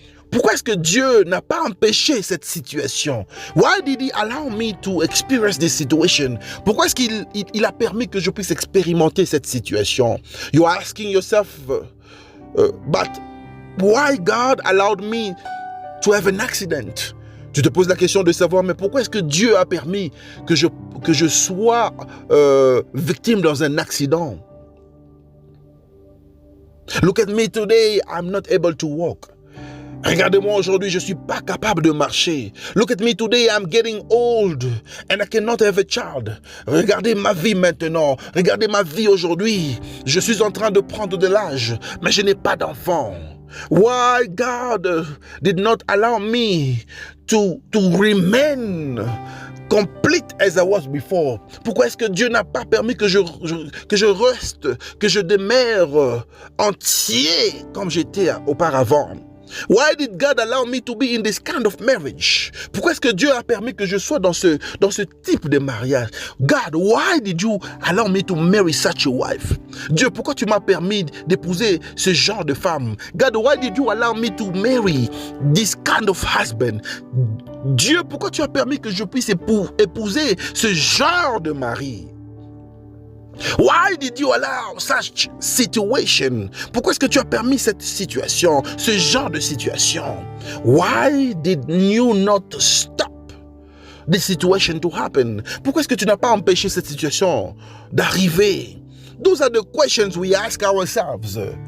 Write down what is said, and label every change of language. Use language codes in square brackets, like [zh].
[fr] Pourquoi est-ce que Dieu n'a pas empêché cette situation? [en] Why did He allow me to experience this situation? [fr] Pourquoi est-ce qu'il a permis que je puisse expérimenter cette situation? [en] You are asking yourself, but why God allowed me to have an accident? [fr] Tu te poses la question de savoir, mais pourquoi est-ce que Dieu a permis que je sois victime dans un accident? [en] Look at me today, I'm not able to walk. [fr] Regardez-moi aujourd'hui, je ne suis pas capable de marcher. [en] Look at me today, I'm getting old and I cannot have a child. [fr] Regardez ma vie maintenant. Regardez ma vie aujourd'hui. Je suis en train de prendre de l'âge, mais je n'ai pas d'enfant. [en] Why God did not allow me to remain complete as I was before? [fr] Pourquoi est-ce que Dieu n'a pas permis que je reste, que je demeure entier comme j'étais auparavant? [en] Why did God allow me to be in this kind of marriage? [fr] Pourquoi est-ce que Dieu a permis que je sois dans ce type de mariage? [en] God, why did you allow me to marry such a wife? [fr] Dieu, pourquoi tu m'as permis d'épouser ce genre de femme? [en] God, why did you allow me to marry this kind of husband? [fr] Dieu, pourquoi tu as permis que je puisse épouser ce genre de mari? [en] Why did you allow such situation? [fr] Pourquoi est-ce que tu as permis cette situation, ce genre de situation? [en] Why did you not stop this situation to happen? [fr] Pourquoi est-ce que tu n'as pas empêché cette situation d'arriver? [en] Those are the questions we ask ourselves.